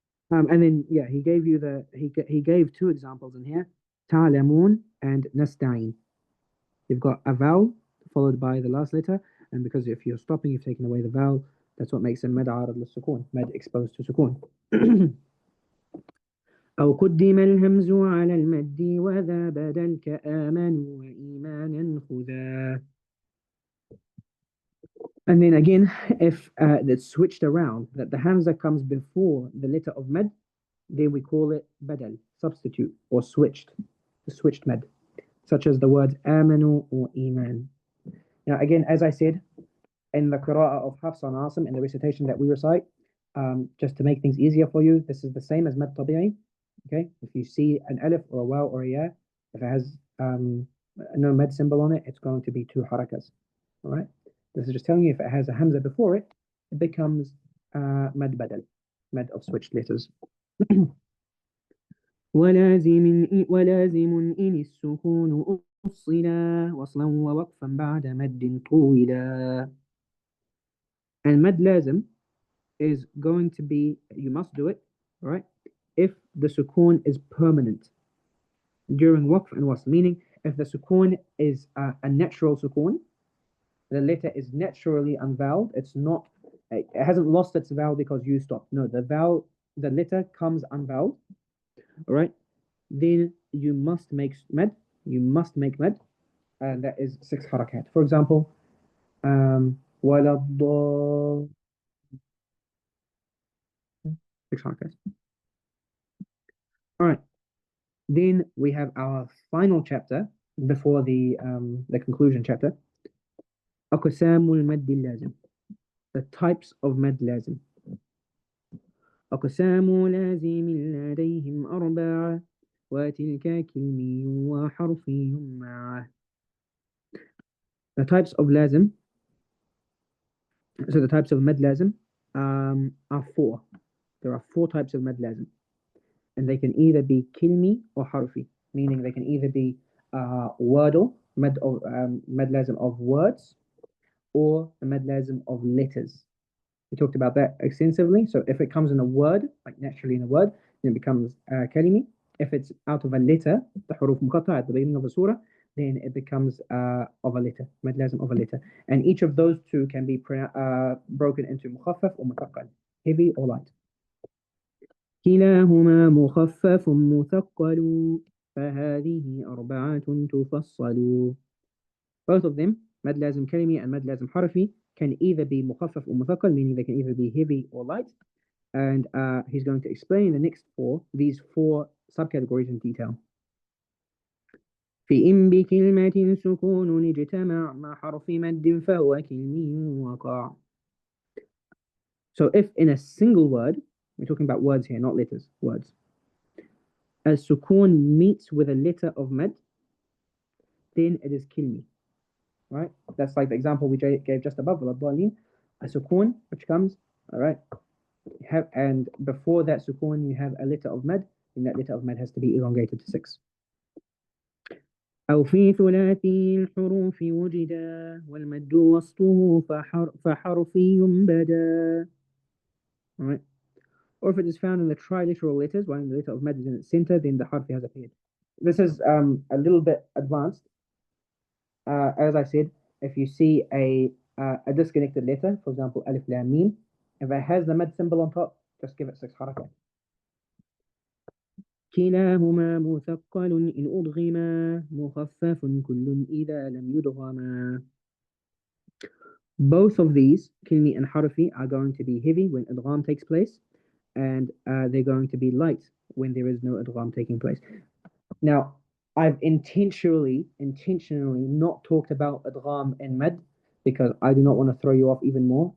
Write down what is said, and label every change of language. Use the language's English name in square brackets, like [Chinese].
[English] And then he gave you he gave 2 examples in here, ta'lamun and nasta'in. You've got a vowel followed by the last letter, and because if you're stopping, you've taken away the vowel. That's what makes a mad [Arabic] عارض للسكون, [English] mad exposed to sukun. [Arabic] أو قدم الهمز على المد وذا بدل كآمنوا وإيمانا خذا. [English] And then again, if it's switched around, that the hamza comes before the letter of mad, then we call it badal, substitute, or switched mad, such as the words amanu or iman. Now again, as I said, in the qira'ah of Hafs and Asim, in the recitation that we recite, just to make things easier for you, this is the same as mad tabi'i. Okay, if you see an alif or a waw or a ya, if it has no mad symbol on it, it's going to be 2 harakas. All right, this is just telling you if it has a hamza before it, it becomes mad badal, mad of switched letters. [Arabic] ولازم إن السكون أصلا وصلا ووقفا بعد مد طولا. [English] And mad lazim is going to be, you must do it, right, if the sukun is permanent during waqf and wasl, meaning if the sukun is a natural sukun, the letter is naturally unvoweled, it hasn't lost its vowel because you stopped. No, the letter comes unvoweled, all right, then you must make mad, and that is 6 harakat. For example, وَلَضَّالِّينَ, 6 harakat. All right. Then we have our final chapter before the conclusion chapter. [Arabic] أقسام المد اللازم, [English] the types of mad lazim. [Arabic] أقسام لازم لديهم 4 وتلك كلمي وحرفي معه. [English] The types of lazim, so the types of mad lazim are 4. there are 4 types of mad lazim, and they can either be kilmi or harfi, meaning they can either be wordle, mad lazim of words, or a mad lazim of letters. We talked about that extensively. So if it comes in a word, like naturally in a word, then it becomes kalimi. If it's out of a letter, the huruf muqatta at the beginning of a surah, then it becomes of a letter, mad lazim of a letter. And each of those 2 can be broken into mukhaffaf or muthaqqal, heavy or light. [Arabic] كلاهما مخفف مثقل فهذه أربعة تفصل. [English] Both of them, mad lazim kalimi and mad lazim harfi, can either be mukhaffaf or muthaqqal, meaning they can either be heavy or light. And he's going to explain the next 4, these 4 subcategories in detail. [Arabic] في إن بكلمة سكون اجتمع مع حرف مد فهو كلمي وقع. [English] So if in a single word, we're talking about words here, not letters, words, a sukoon meets with a letter of mad, then it is kilmi. Right? That's like the example we gave just above, a sukoon which comes, all right, and before that sukoon you have a letter of mad, and that letter of mad has to be elongated to 6. [Arabic] أو في ثلاثي الحروف وجدا والمد وسطه فحرفي بدا. [English] All right. Or if it is found in the triliteral letters, while the letter of mad is in its center, then the harfi has appeared. This is a little bit advanced. As I said, if you see a disconnected letter, for example, alif lam mim, if it has the mad symbol on top, just give it 6 harakat. [Arabic] كلاهما مثقل إن أدغما مخفف كل إذا لم يدغما. [English] Both of these, kilmi and harfi, are going to be heavy when idgham takes place, and they're going to be light when there is no idgham taking place. Now, I've intentionally not talked about idgham and mad because I do not want to throw you off even more.